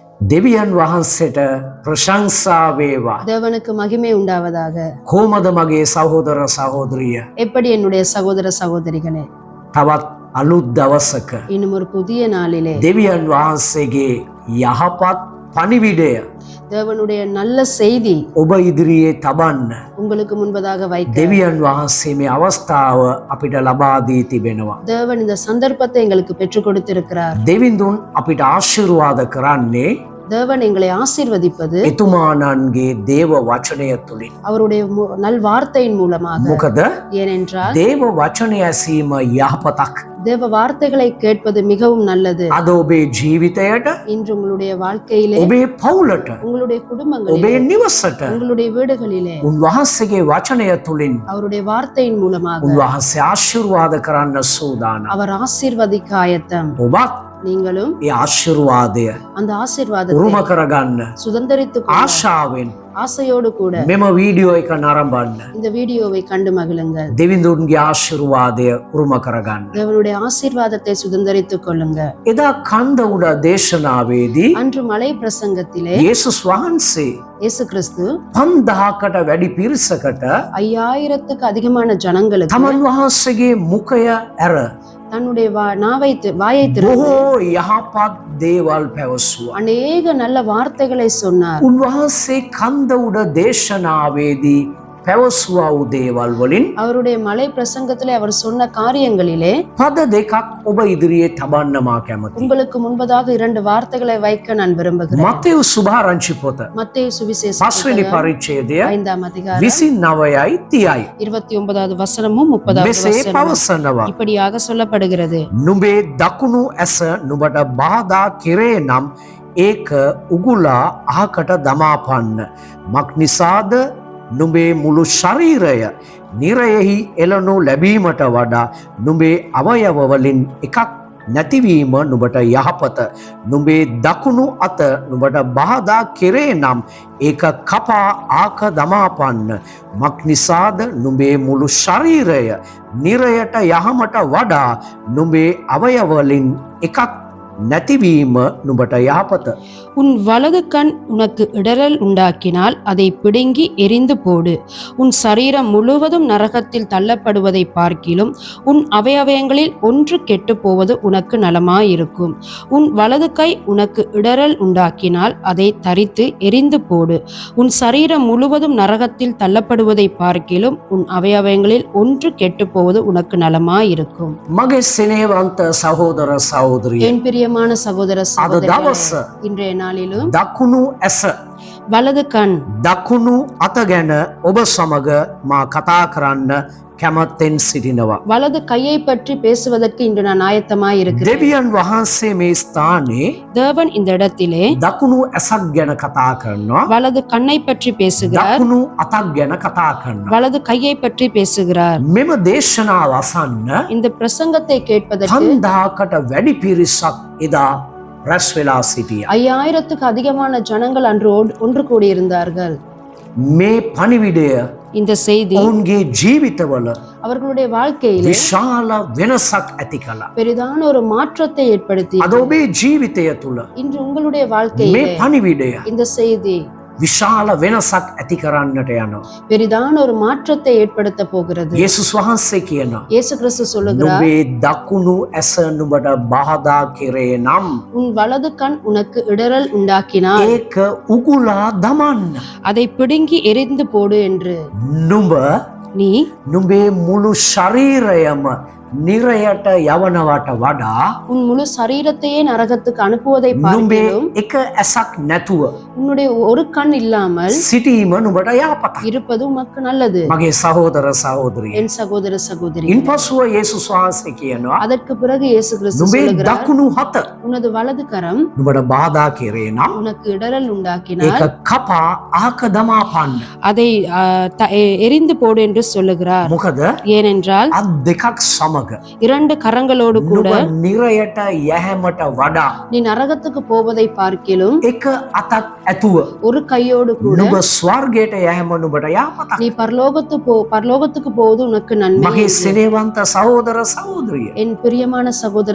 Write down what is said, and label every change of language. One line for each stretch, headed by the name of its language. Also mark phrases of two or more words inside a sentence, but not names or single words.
Sinhala: දෙවියන් වහන්සේට ප්‍රශංසා වේවා.
Tamil: தேவனுக்கு மகிமை உண்டாவதாக.
Sinhala: කොහොමද මගේ සහෝදර සහෝදරිය?
Tamil: எப்படி என்னுடைய சகோதர சகோதரிகளே,
Sinhala: තවත් අලුත් දවසක
Tamil: இன்னும் ஒரு புதிய நாளிலே
Sinhala: දෙවියන් වහන්සේගේ යහපත් පණිවිඩය
Tamil: தேவனுடைய நல்ல செய்தி
Sinhala: ඔබ ඉදිරියේ තබන්න
Tamil: உங்களுக்கு முன்பதாக வைக்க
Sinhala: දෙවියන් වහන්සේ මේ අවස්ථාව අපිට ලබා දී තිබෙනවා.
Tamil: தேவன் இந்த சந்தர்ப்பத்தை எங்களுக்கு பெற்றுக் கொடுத்திருக்கிறார்.
Sinhala: දෙවිඳුන් අපිට ආශිර්වාද කරන්නේ
Tamil: தேவன் எங்களை ஆசீர்வதிப்பது
Sinhala: එතුමාණන්ගේ දේව වචනය තුලින්.
Tamil: அவருடைய நல் வார்த்தையின் மூலமாக.
Sinhala: මොකද
Tamil: ஏனென்றால்
Sinhala: දේව වචනය ඇසීම යහපතක්.
Tamil: தேவ வார்த்தைகளை கேட்பது மிகவும் நல்லது.
Sinhala: අද ඔබේ ජීවිතයට,
Tamil: இன்று உங்களுடைய வாழ்க்கையிலே,
Sinhala: ඔබේ පවුලට,
Tamil: உங்களுடைய
Sinhala: ඔබේ
Tamil: குடும்பங்களிலே,
Sinhala: නිවසට
Tamil: உங்களுடைய வீடுகளிலே
Sinhala: උන්වහන්සේගේ වචනය තුලින්
Tamil: அவருடைய வார்த்தையின் மூலமாக
Sinhala: උන්වහන්සේ ආශිර්වාද කරන්න සූදානම්.
Tamil: அவர் ஆசீர்வதிக்க ஆயத்தம்.
Sinhala: ඔබත්
Tamil: நீங்களும்
Sinhala: ඒ ආශිර්වාදය
Tamil: அந்த ஆசீர்வாதத்தை
Sinhala: උරුම කරගන්න
Tamil: சுதந்தரித்துக் கொள்ள
Sinhala: ආශාවෙන්
Tamil: ஆசையோடு கூட
Sinhala: මෙම වීඩියෝ එක නරඹන්න.
Tamil: இந்த வீடியோவை கண்டு மகிழுங்கள்.
Sinhala: දෙවිඳුන්ගේ ආශිර්වාදය උරුම කරගන්න.
Tamil: தேவனுடைய ஆசீர்வாதத்தை சுதந்தரித்துக் கொள்ளுங்க.
Sinhala: එදා කන්ද උඩ දේශනාවේදී
Tamil: அன்று மலை பிரசங்கத்திலே
Sinhala: යේසුස් වහන්සේ
Tamil: இயேசு கிறிஸ்து
Sinhala: 5000කට වැඩි පිරිසකට
Tamil: 5000க்கு அதிகமான ஜனங்களுக்கு
Sinhala: තමන් වහන්සේගේ මුඛය ඇර
Tamil: தன்னுடைய வாயை திறந்து
Sinhala: බොහෝ යහපත් දේවල් පැවසුවා.
Tamil: அநேக நல்ல வார்த்தைகளை சொன்னார்.
Sinhala: උන්වහන්සේ කන්ද උඩ දේශනාවේදී පැවසුවා වූ දේවල් වලින්
Tamil: அவருடைய மலை பிரசங்கத்திலே அவர் சொன்ன காரியங்களிலே
Sinhala: පද දෙකක් ඔබ ඉදිරියේ තබන්න මා කැමතියි.
Tamil: உங்களுக்கு முன்பதாக 2 வார்த்தைகளை வைக்க நான் விரும்புகிறேன்.
Sinhala: මත්තේයු සුභාරංචි පොත
Tamil: மத்தேயு சுவிசேஷ
Sinhala: 5 පරිච්ඡේදය
Tamil: 5ஆம் அதிகாரம்
Sinhala: 29යි 30යි
Tamil: 29வது வசனமும் 30வது
Sinhala: මෙසේ
Tamil: வசனமும்
Sinhala: පවසනවා.
Tamil: இப்படியாக சொல்லப்படுகிறது.
Sinhala: නුඹේ දකුණු ඇස නුඹට බාධා කෙරේ නම් ඒක උගුලා අහකට දමාපන්න. මක් නිසාද නුඹේ මුළු ශරීරය නිරයෙහි එළනු ලැබීමට වඩා නුඹේ අවයව වලින් එකක් නැතිවීම නුඹට යහපත. නුඹේ දකුණු අත නුඹට බාධා කෙරේ නම් ඒක කපා ආක දමාපන්න. මක් නිසාද නුඹේ මුළු ශරීරය නිරයට යහමට වඩා නුඹේ අවයව වලින් එකක් නැතිවීම නුඹට යහපත.
Tamil: உன் வலது கண் உனக்கு இடறல் உண்டாக்கினால் அதை பிடுங்கி எரிந்து போடு. உன் சரீரம் முழுவதும் நரகத்தில் தள்ளப்படுவதை பார்க்கிலும் உன் அவயவங்களில் ஒன்று கெட்டு போவது உனக்கு நலமாயிருக்கும். உன் வலது கை உனக்கு இடறல் உண்டாக்கினால் அதை தரித்து எரிந்து போடு. உன் சரீரம் முழுவதும் நரகத்தில் தள்ளப்படுவதை பார்க்கிலும் உன் அவயவங்களில் ஒன்று கெட்டு போவது உனக்கு நலமாயிருக்கும்.
Sinhala: මගේ සෙනෙහවන්ත සහෝදර සහෝදරිය,
Tamil: என் பிரியமான சகோதர
Sinhala: අද
Tamil: சகோதரிகளே,
Sinhala: දවස
Tamil: இன்றைய நாளிலும்
Sinhala: දකුණු ඇස
Tamil: வலது கண்
Sinhala: දකුණු අත ගැන ඔබ සමග මා කතා කරන්න කැමැත්තෙන් සිටිනවා.
Tamil: வலது கையை பற்றி பேசுவதற்கு இன்று நான் ஆயத்தமாய் இருக்கிறேன்.
Sinhala: දෙවියන් වහන්සේ මේ ස්ථානයේ
Tamil: தேவன் இந்த இடத்திலே
Sinhala: දකුණු ඇසක් ගැන කතා කරනවා.
Tamil: வலது கண்ணை பற்றி பேசுகிறார்,
Sinhala: දකුණු අතක් ගැන කතා කරනවා.
Tamil: வலது கையை பற்றி பேசுகிறார்.
Sinhala: මෙම දේශනාව අසන්න
Tamil: இந்த பிரசங்கத்தை கேட்பதற்கு
Sinhala: 5000කට වැඩි පිරිසක් එදා රැස් වෙලා සිටියා.
Tamil: 5000க்கு அதிகமான ஜனங்கள் அன்று ஒன்று கூடியிருந்தார்கள்.
Sinhala: මේ පණිවිඩය
Tamil: இந்த செய்தி
Sinhala: ඔවුන්ගේ ජීවිතවල
Tamil: அவர்களுடைய வாழ்க்கையிலே
Sinhala: විශාල වෙනසක් ඇති කළා.
Tamil: பெரிதான ஒரு மாற்றத்தை ஏற்படுத்தி
Sinhala: අද ඔබේ ජීවිතය තුළ
Tamil: இன்று உங்களுடைய
Sinhala: මේ
Tamil: வாழ்க்கையிலே
Sinhala: පණිවිඩය
Tamil: இந்த செய்தி
Sinhala: විශාල වෙනසක් ඇති කරන්නට යනවා.
Tamil: பெரிதான ஒரு மாற்றத்தை ஏற்படுத்த போகிறது.
Sinhala: යේසුස් වහන්සේ කියනවා
Tamil: இயேசு கிறிஸ்து சொல்லுகிறார்,
Sinhala: නුඹේ දකුණු ඇස නුඹට බාධා කෙරේ නම්
Tamil: உன் வலது கண் உனக்கு இடறல் உண்டாக்கினால்
Sinhala: ඒක උගුලා දමන්න.
Tamil: அதை பிடுங்கி எரிந்து போடு என்று.
Sinhala: නුඹ
Tamil: நீ
Sinhala: නුඹේ මුළු ශරීරයම නිරයට යවනවට වඩා
Tamil: உன் முழு சரீரத்தையே நரகத்துக்கு அனுப்புவதை
Sinhala: නුඹේ
Tamil: பார்க்கிலும்
Sinhala: එක ඇසක් නැතුව
Tamil: உன்னுடைய ஒரு கண் இல்லாமல்
Sinhala: සිටීම නුඹට යහපතක්.
Tamil: இருப்பது உமக்கு நல்லது.
Sinhala: මගේ සහෝදර සහෝදරිය,
Tamil: என் சகோதர சகோதரி,
Sinhala: ඉන්පසුව යේසුස් වහන්සේ කියනවා
Tamil: அதற்கு பிறகு இயேசு கிறிஸ்து
Sinhala: නුඹේ
Tamil: சொல்லுகிறார்,
Sinhala: දකුණු හත
Tamil: உனது வலது கரம்
Sinhala: නුඹට බාධා කෙරේ නම්
Tamil: உனக்கு இடறல் உண்டாக்கினால்
Sinhala: ඒක කපා ආක දමාපන්න.
Tamil: அதை எரிந்து போடு என்று சொல்லுகிறார்.
Sinhala: මොකද
Tamil: ஏனென்றால்
Sinhala: අත් දෙකක් සමග සමග
Tamil: இரண்டு கரங்களோடு கூட
Sinhala: නුඹ නිරයට යැහැමට වඩා
Tamil: நீ நரகத்துக்கு போவதை பார்க்கிலும்
Sinhala: එක අතක් ඇතුව
Tamil: ஒரு கையோடு கூட
Sinhala: නුඹ ස්වර්ගයට යැහැම නුඹට යහපතක්.
Tamil: நீ பரலோகத்துக்கு போவது உனக்கு நன்மை.
Sinhala: මගේ සෙනෙහවන්ත සහෝදර සහෝදරිය,
Tamil: என் பிரியமான சகோதர